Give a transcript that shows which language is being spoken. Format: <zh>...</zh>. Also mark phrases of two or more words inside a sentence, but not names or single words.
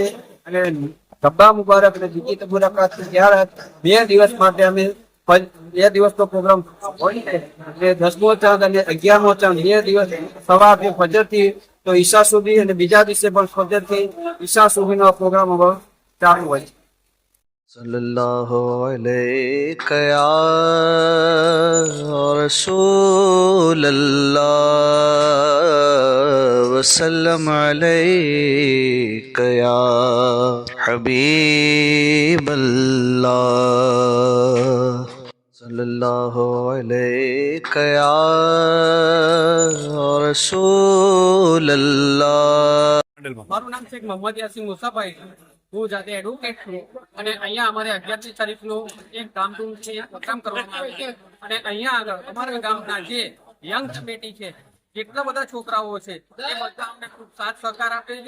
<gu>અને ધબ્બા મુબારક અને બીજી મુલાકાતની જ્યારત 2 દિવસ માટે અમે 2 દિવસનો પ્રોગ્રામ હોય છે. એટલે 10મો ચાંદ અને 11મો ચાંદ 2 દિવસ સવારથી ફજરથી તો ઈશા સુધી, અને બીજા દિવસે પણ ફજરથી ઈશા સુધીનો પ્રોગ્રામ ચાલુ હોય છે.</gu> <ar>صلى الله عليه يا رسول الله وسلم عليه يا حبيب الله صلى الله عليه يا رسول الله.</ar> <gu>મારું નામ છે મોહમ્મદ યાસીન મુસાભાઈ. હું જાતે એડવોકેટ છું. અને અહીંયા અમારે 11મી તારીખનું એક ધામધૂમ છે પ્રોગ્રામ કરવામાં આવે છે. અને અહીંયા આગળ અમારા ગામના જે યંગ કમિટી છે, જેટલા બધા છોકરાઓ છે, એ બધા અમને ખૂબ સાથ સહકાર આપે છે.</gu>